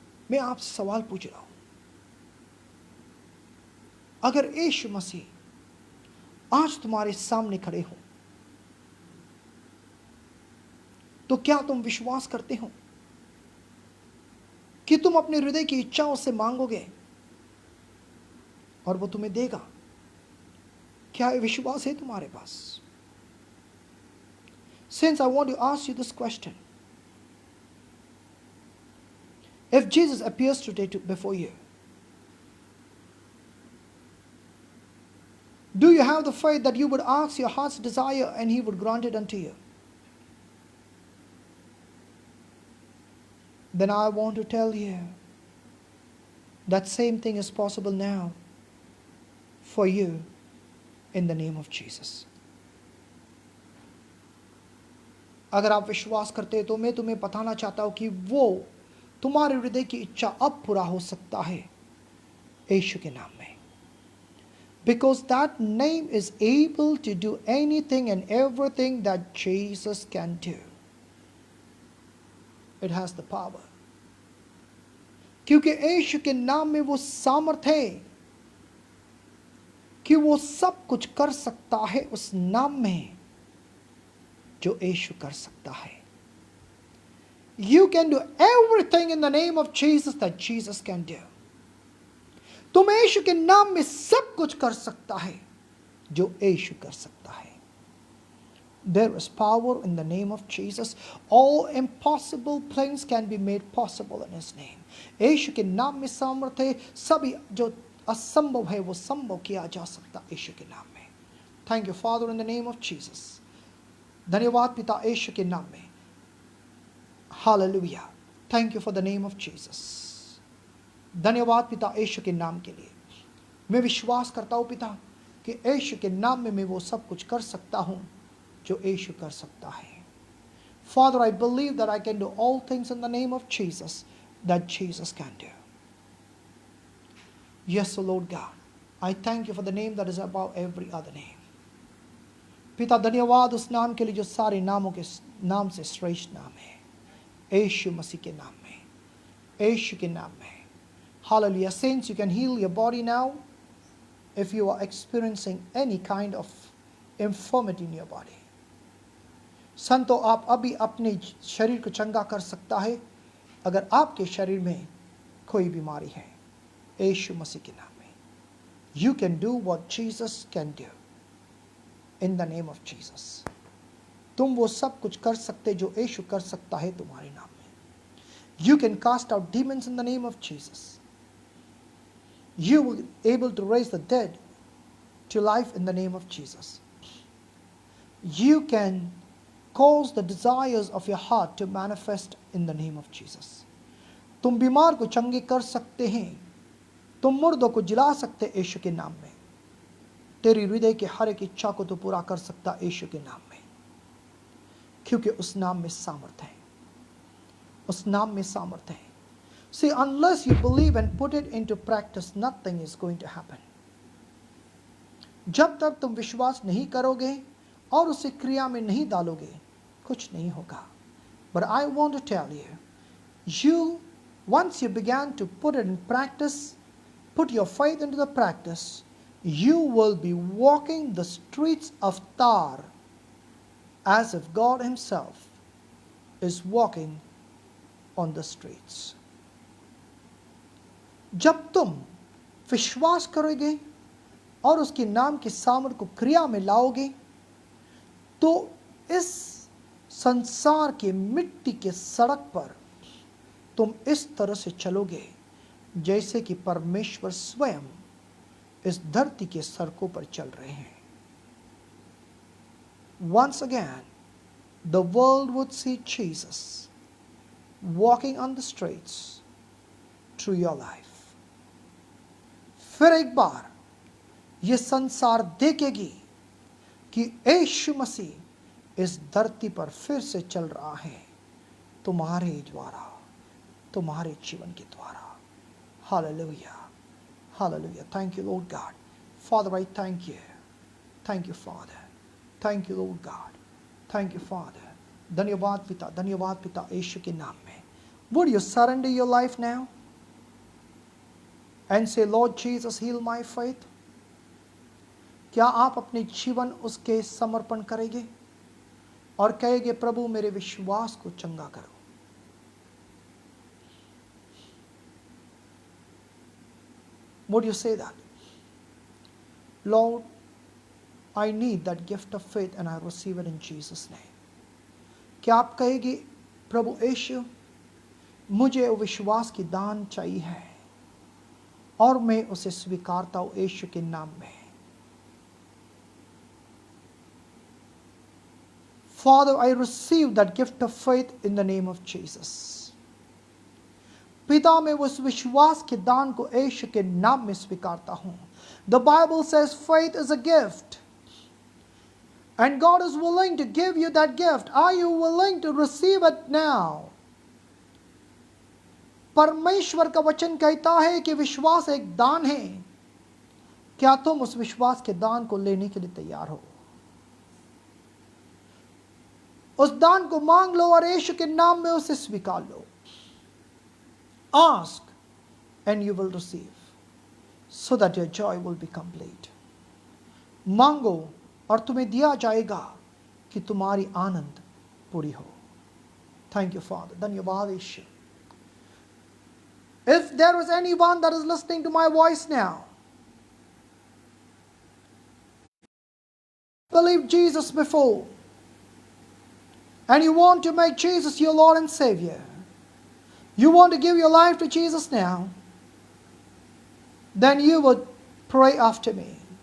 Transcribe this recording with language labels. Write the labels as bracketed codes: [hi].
[hi] मैं आपसे सवाल पूछ रहा हूं, अगर यीशु मसीह आज तुम्हारे सामने खड़े हो तो क्या तुम विश्वास करते हो कि तुम अपने हृदय की इच्छाओं से मांगोगे और वो तुम्हें देगा? क्या ये विश्वास है तुम्हारे पास? [en] Since I want to ask you this question, if Jesus appears today before you, do you have the faith that you would ask your heart's desire and He would grant it unto you? Then I want to tell you that same thing is possible now for you in the name of Jesus. [hi] अगर आप विश्वास करते हैं तो मैं तुम्हें बताना चाहता हूं कि वो तुम्हारे हृदय की इच्छा अब पूरा हो सकता है यीशु के नाम में. [en] Because that name is able to do anything and everything that Jesus can do. It has the power. [hi] क्योंकि यीशु के नाम में वो सामर्थ्य है कि वो सब कुछ कर सकता है उस नाम में जो यीशु कर सकता है. [en] You can do everything in the name of Jesus that Jesus can do. [hi] तुम यीशु के नाम में सब कुछ कर सकता है जो यीशु कर सकता है. [en] There is power in the name of Jesus. All impossible things can be made possible in His name. [hi] यीशु के नाम में सामर्थ्य है, सभी जो असंभव है वो संभव किया जा सकता यीशु के नाम में. [en] Thank you, Father, in the name of Jesus. [hi] धन्यवाद पिता यीशु के नाम में. [en] Hallelujah. Thank you for the name of Jesus. [hi] धन्यवाद पिता यीशु के नाम के लिए. मैं विश्वास करता हूँ पिता कि यीशु के नाम में मैं वो सब कुछ कर सकता हूँ जो यीशु कर सकता है. [en] Father, I believe that I can do all things in the name of Jesus that Jesus can do. Yes, O Lord God, I thank you for the name that is above every other name. [hi] पिता धन्यवाद उस नाम के लिए जो सारे नामों के नाम से श्रेष्ठ नाम है. यीशु मसीह के नाम में, यीशु के नाम में. [en] Hallelujah. Saints, you can heal your body now if you are experiencing any kind of infirmity in your body. [hi] संतों, आप अभी अपने शरीर को चंगा कर सकता है अगर आपके शरीर में कोई बीमारी है यीशु मसीह के नाम में. [en] You can do what Jesus can do in the name of Jesus. [hi] तुम वो सब कुछ कर सकते जो यीशु कर सकता है तुम्हारे नाम में. [en] You can cast out demons in the name of Jesus. you will be able to raise the dead to life in the name of Jesus. You can cause the desires of your heart to manifest in the name of Jesus. [hi] तुम बीमार को चंगे कर सकते हैं, तुम मुर्दों को जिला सकते यीशु के नाम में। तेरी हृदय की हर एक इच्छा को तो पूरा कर सकता यीशु के नाम में, क्योंकि उस नाम में सामर्थ है, उस नाम में सामर्थ है। [en] See, unless you believe and put it into practice, nothing is going to happen. [hi] जब तक तुम विश्वास नहीं करोगे और उसे क्रिया में नहीं डालोगे, कुछ नहीं होगा। [en] But I want to tell you, once you began to put it in practice, put your faith into the practice, you will be walking the streets of Tar as if God Himself is walking on the streets. [hi] जब तुम विश्वास करोगे और उसके नाम के सामर्थ को क्रिया में लाओगे, तो इस संसार के मिट्टी के सड़क पर तुम इस तरह से चलोगे जैसे कि परमेश्वर स्वयं इस धरती के सड़कों पर चल रहे हैं। [en] Once again, the world would see Jesus walking on the streets through your life. [hi] फिर एक बार ये संसार देखेगी कि यीशु मसीह इस धरती पर फिर से चल रहा है, तुम्हारे द्वारा, तुम्हारे जीवन के द्वारा। [en] Hallelujah. Hallelujah. Thank you, Lord God. Father, I thank you. Thank you, Father. Thank you, Lord God. Thank you, Father. [hi] धन्यवाद पिता यीशु के नाम में। [en] Would you surrender your life now and say, Lord Jesus, heal my faith? [hi] क्या आप अपने जीवन उसके समर्पण करेंगे और कहेंगे, प्रभु मेरे विश्वास को चंगा करो। [en] Would you say that? Lord, I need that gift of faith and I receive it in Jesus' name. [hi] क्या आप कहेंगे, प्रभु यीशु मुझे विश्वास की दान चाहिए है और मैं उसे स्वीकारता हूं यीशु के नाम में। [en] Father, I receive that gift of faith in the name of Jesus. [hi] पिता, मैं उस विश्वास के दान को यीशु के नाम में स्वीकारता हूं। [en] The Bible says faith is a gift. And God is willing to give you that gift. Are you willing to receive it now? [hi] परमेश्वर का वचन कहता है कि विश्वास एक दान है। क्या तुम उस विश्वास के दान को लेने के लिए तैयार हो? उस दान को मांग लो और यीशु के नाम में उसे स्वीकार लो। [en] Ask and you will receive, so that your joy will be complete. [hi] मांगो और तुम्हें दिया जाएगा कि तुम्हारी आनंद पूरी हो। [en] Thank you, Father. [hi] धन्यवाद यीशु। [en] If there is anyone that is listening to my voice now, believe Jesus before, and you want to make Jesus your Lord and Savior, you want to give your life to Jesus now, then you would pray after me.